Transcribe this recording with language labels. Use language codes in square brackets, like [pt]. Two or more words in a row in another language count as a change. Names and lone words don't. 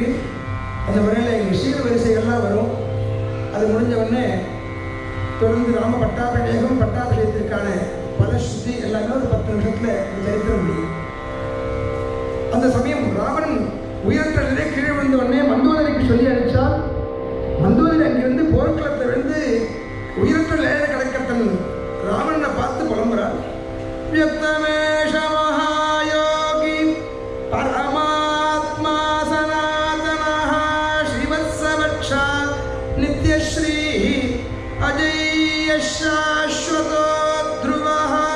[ta] அந்த முறையில் எங்கள் சீர் வரிசைகள்லாம் வரும். அது முடிஞ்ச உடனே தொடர்ந்து ராம பட்டாபிஷேகத்திற்கான பலஸ்ருதி எல்லாமே ஒரு 10 நிமிஷத்தில் சரித்திர முடியும். அந்த சமயம் ராவணன் உயரற்ற நிலை கீழே விழுந்த உடனே மந்தோதரிக்கு சொல்லி அனுப்பிச்சால், மந்தோதரி அங்கிருந்து போர்க்களத்தை விழுந்து உயிரற்ற நிலையில கிடக்க தன் ராவணனை பார்த்து புலம்புறாள். [sa] व्यक्तमेष महायोगी परमात्मा सनातनः श्रीवत्सवक्षा नित्यश्रीः अजय्य शाश्वतो ध्रुवः